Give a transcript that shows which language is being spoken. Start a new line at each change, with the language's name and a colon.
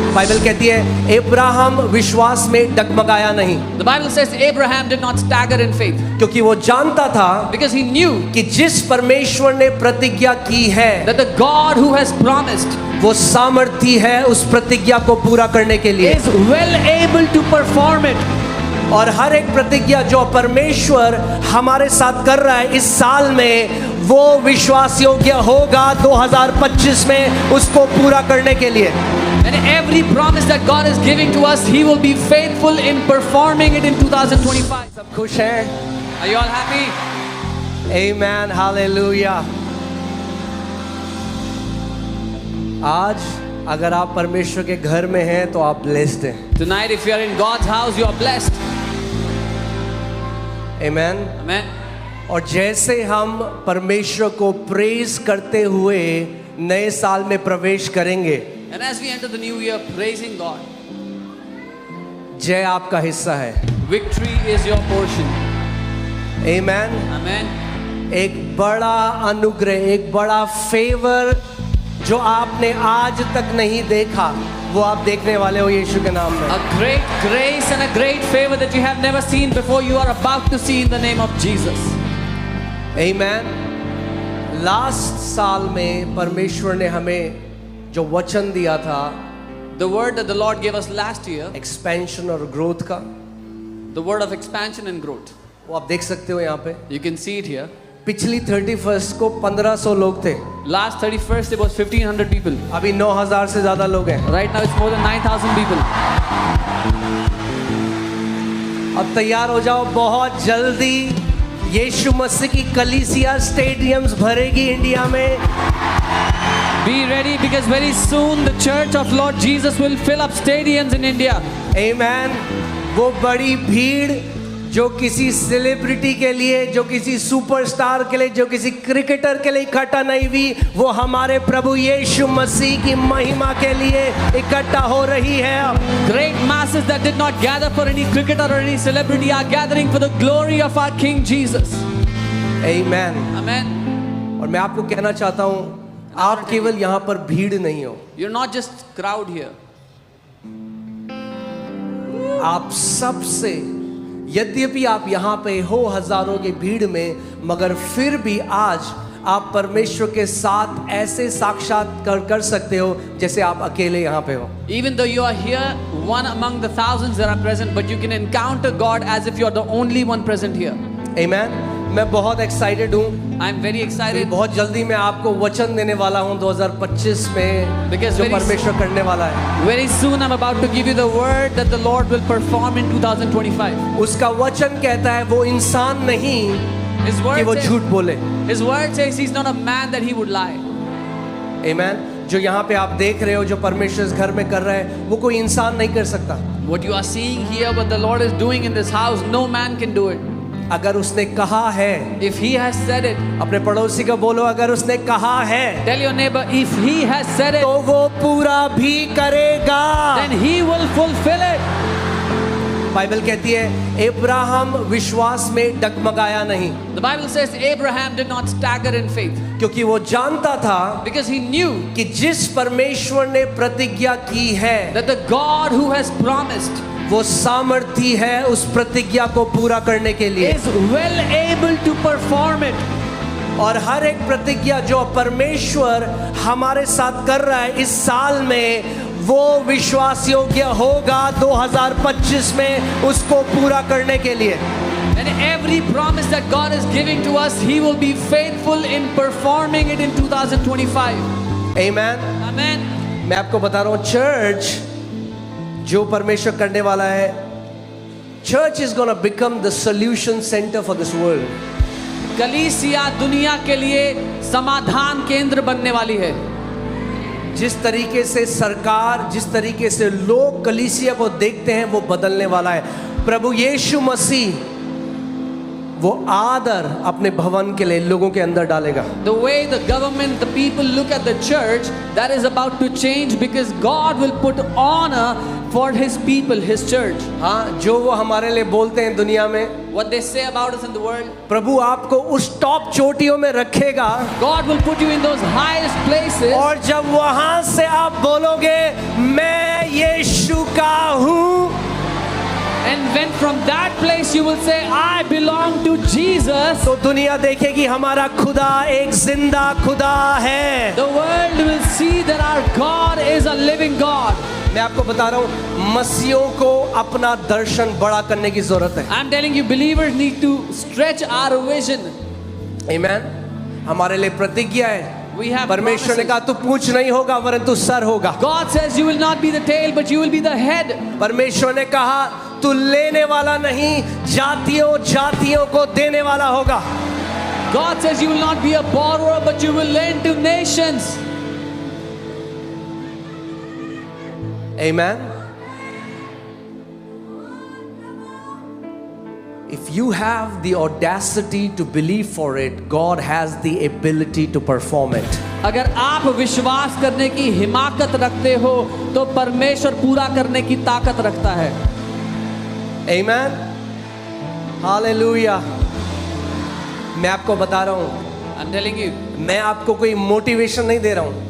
Hindi: Bible कहती है Abraham विश्वास में डगमगाया नहीं,
English: The Bible says Abraham did not stagger in faith
Hindi: क्योंकि वो जानता था
English: because he knew
Hindi: कि जिस परमेश्वर ने प्रतिज्ञा की है
English: that the God who has promised
Hindi: वो सामर्थी है उस प्रतिज्ञा को पूरा करने के लिए।
English: is well able to perform it.
Hindi: और हर एक प्रतिज्ञा जो परमेश्वर हमारे साथ कर रहा है इस साल में, वो विश्वास योग्य होगा 2025 में उसको पूरा करने के लिए।
English: And every promise that God is giving to us, He will be faithful in performing it in 2025.
Hindi: सब खुश हैं?
English: Are you all happy? Amen, hallelujah।
Hindi: आज अगर आप परमेश्वर के घर में हैं तो आप ब्लेस्ड हैं।
English: Tonight, if you are in God's house, you are blessed. Amen। Amen.
Hindi: और जैसे हम परमेश्वर को प्रेज करते हुए नए साल में प्रवेश करेंगे,
English: And as we enter the new year, praising God,
Hindi: जय आपका हिस्सा है।
English: victory is your portion. Amen। Amen.
Hindi: एक बड़ा अनुग्रह, एक बड़ा फेवर जो आपने आज तक नहीं देखा, वो आप देखने वाले हो यीशु के नाम में।
English: A great grace and a great favor that you have never seen before, you are about to see in the name of Jesus. Amen।
Hindi: Last साल में परमेश्वर ने हमें जो वचन दिया था,
English: The word that the Lord gave us last year,
Hindi: expansion और ग्रोथ का,
English: the word of expansion and growth.
Hindi: वो आप देख सकते हो यहाँ पे।
English: You can see it here.
Hindi: पिछली 31st को 1500 लोग थे,
English: Last 31st, it was 1500 people.
Hindi: अभी 9000 से ज्यादा लोग हैं।
English: Right now, it's more than 9,000 people.
Hindi: अब तैयार हो जाओ, बहुत जल्दी यीशु मसीह की कलीसिया स्टेडियम्स भरेगी इंडिया में।
English: Be ready because very soon the church of Lord Jesus will fill up stadiums in India. Amen।
Hindi: वो बड़ी भीड़ जो किसी सेलिब्रिटी के लिए, जो किसी सुपरस्टार के लिए, जो किसी क्रिकेटर के लिए इकट्ठा नहीं हुई, वो हमारे प्रभु यीशु मसीह की महिमा के लिए इकट्ठा हो रही है।
English: Great masses that did not gather for any cricketer or any celebrity are gathering for the glory of our King Jesus. Amen। Amen.
Hindi: और मैं आपको कहना चाहता हूँ, आप केवल यहाँ पर भीड़ नहीं हो,
English: You're not just crowd here.
Hindi: आप सबसे, यद्यपि आप यहाँ पे हो हजारों की भीड़ में, मगर फिर भी आज आप परमेश्वर के साथ ऐसे साक्षात्कार कर सकते हो जैसे आप अकेले यहाँ पे हो।
English: Even though you are here, one among the thousands that are present, but you can encounter God as if you are the only one present here.
Hindi: Amen। मैं बहुत एक्साइटेड हूँ।
English: I'm very excited
Hindi: बहुत जल्दी मैं आपको वचन देने वाला हूँ 2025 में,
English: Because
Hindi: जो
English: very
Hindi: परमेश्वर करने वाला है।
English: Very soon I'm about to give you the word that the Lord will perform in 2025.
Hindi: उसका वचन कहता है वो इंसान नहीं
English: His
Hindi: कि वो
English: word
Hindi: झूठ
English: says,
Hindi: बोले।
English: His word says he's not a man that he would lie. Amen।
Hindi: जो यहाँ पे आप देख रहे हो, जो परमेश्वर इस घर में कर रहा है, वो कोई इंसान नहीं कर सकता।
English: What you are seeing here, what the Lord is doing in this house, no man can do it.
Hindi: अगर उसने कहा है,
English: If he has said it,
Hindi: अपने पड़ोसी को बोलो, अगर उसने कहा है
English: tell your neighbor, if he has said it,
Hindi: तो वो पूरा भी करेगा।
English: then he will fulfill it.
Hindi: Bible कहती है अब्राहम विश्वास में डगमगाया नहीं,
English: The Bible says Abraham did not stagger in faith
Hindi: क्योंकि वो जानता था
English: because he knew
Hindi: कि जिस परमेश्वर ने प्रतिज्ञा की है
English: that the God who has promised
Hindi: वो सामर्थी है उस प्रतिज्ञा को पूरा करने के लिए।
English: is well able to perform it.
Hindi: और हर एक प्रतिज्ञा जो परमेश्वर हमारे साथ कर रहा है इस साल में, वो विश्वास योग्य होगा 2025 में उसको पूरा करने के लिए।
English: And every promise that God is giving to us, He will be faithful in performing it in 2025. Amen। Amen.
Hindi: मैं आपको बता रहा हूँ, चर्च जो परमेश्वर करने वाला है,
English: Church is gonna become the solution centre for this world.
Hindi: कलीसिया दुनिया के लिए समाधान केंद्र बनने वाली है। जिस तरीके से सरकार, जिस तरीके से लोग कलीसिया को देखते हैं, वो बदलने वाला है। प्रभु यीशु मसीह वो आदर अपने भवन के लिए लोगों के अंदर डालेगा।
English: The way the government, the people look at the church, that is about to change because God will put honor for His people, His church.
Hindi: हाँ, जो वो हमारे लिए बोलते हैं दुनिया में,
English: What they say about us in the world,
Hindi: प्रभु आपको उस टॉप चोटियों में रखेगा।
English: God will put you in those highest places.
Hindi: और जब वहां से आप बोलोगे मैं ये उसका हूँ।
English: And when from that place you will say, I belong to Jesus,
Hindi: तो दुनिया देखेगी हमारा खुदा एक जिंदा खुदा है।
English: the world will see that our God is a living God.
Hindi: मैं आपको बता रहा हूँ, मसीहों को अपना दर्शन बड़ा करने की जरूरत है।
English: I'm telling you, believers need to stretch our vision.
Hindi: आमीन। हमारे लिए प्रतिज्ञा है,
English: We have
Hindi: परमेश्वर ने
English: promises.
Hindi: कहा तू पूंछ नहीं होगा वरन तू सर होगा।
English: God says you will not be the tail, but you will be the head.
Hindi: परमेश्वर ने कहा तू लेने वाला नहीं, जातियों जातियों को देने वाला होगा।
English: God says you will not be a borrower, but you will lend to nations. Amen. If you have the audacity to believe for it, God has the ability to perform it.
Hindi: अगर आप विश्वास करने की हिमाकत रखते हो तो परमेश्वर पूरा करने की ताकत रखता है। Amen. Hallelujah. मैं आपको बता रहा हूँ,
English: I'm telling you,
Hindi: मैं आपको कोई मोटिवेशन नहीं दे रहा हूँ।